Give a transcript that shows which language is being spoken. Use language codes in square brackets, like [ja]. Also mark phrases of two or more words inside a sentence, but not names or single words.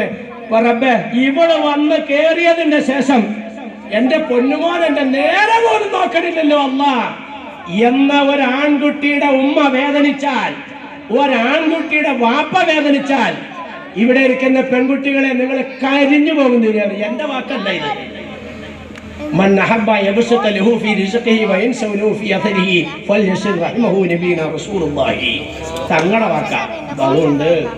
[ml] റബ്ബേ, ഇവള് വന്ന് കേറിയതിന്റെ ശേഷം എന്റെ പൊന്നുമോൻ എന്റെ നേരെ പോലും നോക്കണില്ലല്ലോ അല്ലാ എന്ന ഒരാൺകുട്ടിയുടെ ഉമ്മ വേദനിച്ചാൽ, ഒരാൺകുട്ടിയുടെ വാപ്പ വേദനിച്ചാൽ, ഇവിടെ ഇരിക്കുന്ന പെൺകുട്ടികളെ നിങ്ങൾ കരിഞ്ഞു പോകുന്നില്ല. എന്റെ വാക്കല്ല ഇത്. [ar] من أحب يبسط له في رزقه وينسى له في أثره فليصل رحمه نبينا رسول الله. [ml] തങ്ങളുടെ വാക്ക. അതുകൊണ്ട്